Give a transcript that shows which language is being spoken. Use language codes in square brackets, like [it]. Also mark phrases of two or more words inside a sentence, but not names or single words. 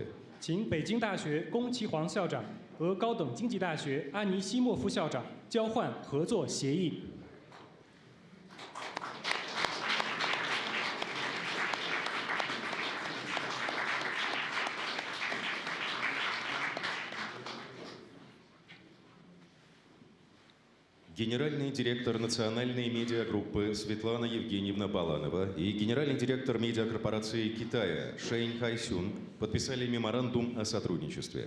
[zh] 请北京大学龚其煌校长和高等经济大学阿尼西莫夫校长交换合作协议。 [ru] Генеральный директор национальной медиагруппы Светлана Евгеньевна Баланова и генеральный директор медиакорпорации Китая Шэнь Хайсюн подписали меморандум о сотрудничестве.